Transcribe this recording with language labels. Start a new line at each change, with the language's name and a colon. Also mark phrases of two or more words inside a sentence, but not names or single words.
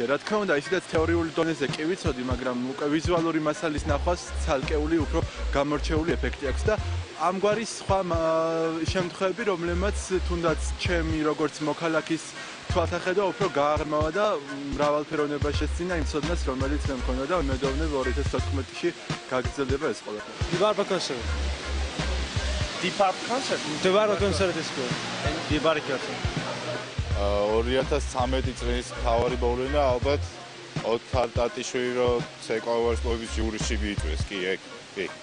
Georgian: რა თქმა უნდა, ისედაც თეორიული დონეზე კი ვიცოდი, მაგრამ უკვე ვიზუალური მასალის ნახვას ცალკეული უფრო გამორჩეული ეფექტი აქვს და ამგვარი სხვა შემთხვევები, რომლებმაც თუნდაც ჩემი როგორც მოქალაქის თვალთახედა უფრო გააღრმავა და მრავალფეროვნება შესწინა იმ ცოდნას, რომელიც მე მქონდა და მედოვნებ 2014-ში გაგრძელდება ეს ყველაფერი.
English: Dibarba concert. Dibarba concert is good. Dibarba concert.
Georgian: 2013 წლის მთავარი მოვლენა ალბათ ოთარ ტატიშვილი რო ცეკვავარს კლუბის ჟურიში მიიწვეს, კი, ეგ, კი.